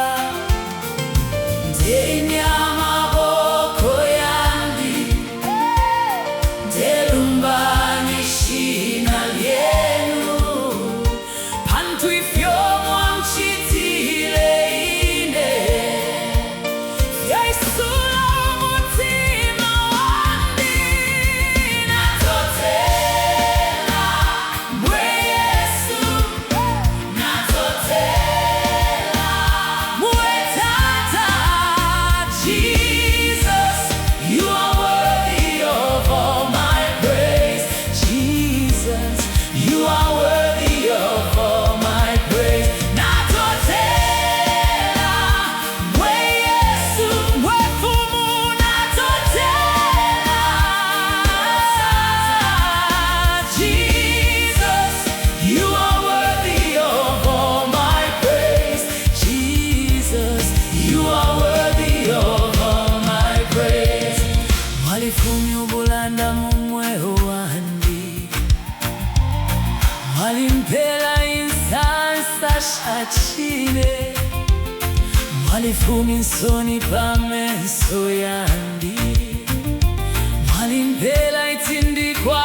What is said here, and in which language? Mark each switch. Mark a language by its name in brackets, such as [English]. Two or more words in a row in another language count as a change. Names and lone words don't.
[Bemba] Ndeni amaboko yandi, ndelumbani shina lyenu, pantu ifyo mwamchitile ine, yaisula umutima wandi. Natotela mwe Yesu, natotela mwe Tata. [English] Jesus, you are worthy of all my praise. Jesus, you are worthy of all my praise. [Bemba] Natotela mwe Yesu, mwe Fumu, natotela. [English] Jesus, you are worthy of all my praise. Jesus, you are worthy of all my praise. [Bemba] Mwalifumya ubulanda mumweho wandi, mwalimpela insansa shachine, mwalifumya insoni pamenso yandi, mwalimpela itindi kwa